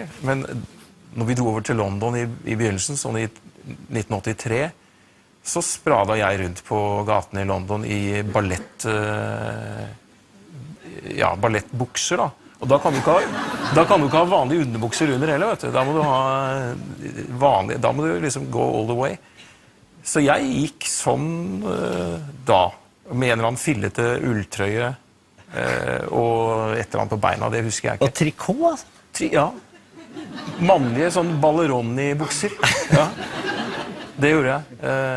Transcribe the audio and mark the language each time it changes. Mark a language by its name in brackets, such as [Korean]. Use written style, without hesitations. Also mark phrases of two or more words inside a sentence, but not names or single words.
[Norwegian] Men når vi dro over til London i begynnelsen, sånn i 1983, så sprada jeg rundt på gatene i London i ballettbukser, da. Og da kan du ikke ha vanlige underbukser under heller, vet du. Da må du ha vanlige, da må du liksom [English] go all the way. [Norwegian] Så jeg gikk sånn da, med en eller annen fillete ulltrøye og et eller annet på beina, det husker jeg ikke. Og trikot, altså? Ja. Mannlige sånn balleroni-bukser. Ja. Det gjorde jeg.